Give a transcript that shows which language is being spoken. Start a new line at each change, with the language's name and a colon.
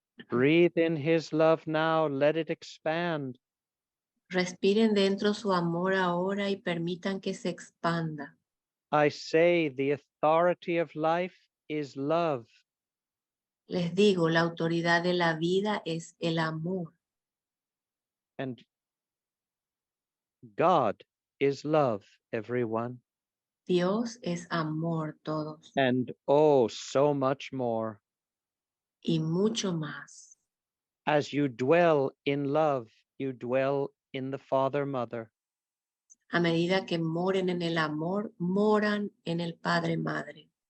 English: Breathe in his love now. Let it expand.
Spanish: Respiren dentro su amor ahora y permitan que se expanda.
English: I say the authority of life is love.
Spanish: Les digo, la autoridad de la vida es el amor.
English: And God is love, everyone.
Spanish: Dios es amor, todos.
English: And oh, so much more.
Spanish: Y mucho más.
English: As you dwell in love, you dwell in the Father, Mother.
Spanish: A medida que moren en el amor, moran en el Padre, Madre.